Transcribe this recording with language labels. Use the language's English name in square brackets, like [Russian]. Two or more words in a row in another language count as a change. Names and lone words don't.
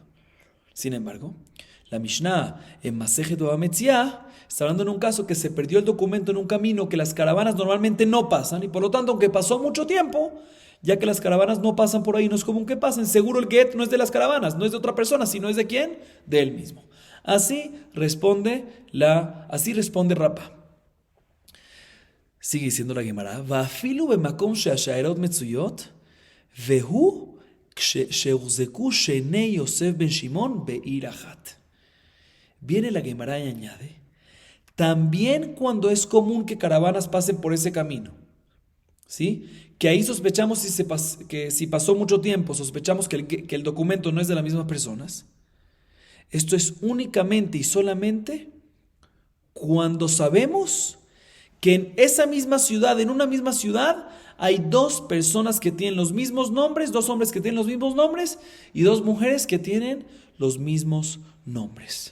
[Spanish] Sin embargo, la Mishnah en Masechet Bava Metzia está hablando en un caso que se perdió el documento en un camino que las caravanas normalmente no pasan y por lo tanto, aunque pasó mucho tiempo, ya que las caravanas no pasan por ahí, no es común que pasen, seguro el get no es de las caravanas, no es de otra persona, sino es de quién, de él mismo. Así responde Rabba. [Hebrew] Sigue diciendo la Gemara, ואפילו במקום שהשיירות מצויות, והוא שהוחזקו שני יוסף בן שמעון בעיר אחת. [Spanish] Viene la Gemara y añade, también cuando es común que caravanas pasen por ese camino, ¿sí? Que ahí sospechamos que si pasó mucho tiempo, sospechamos que el documento no es de las mismas personas. Esto es únicamente y solamente cuando sabemos que en esa misma ciudad, en una misma ciudad, hay dos personas que tienen los mismos nombres, dos hombres que tienen los mismos nombres y dos mujeres que tienen los mismos nombres.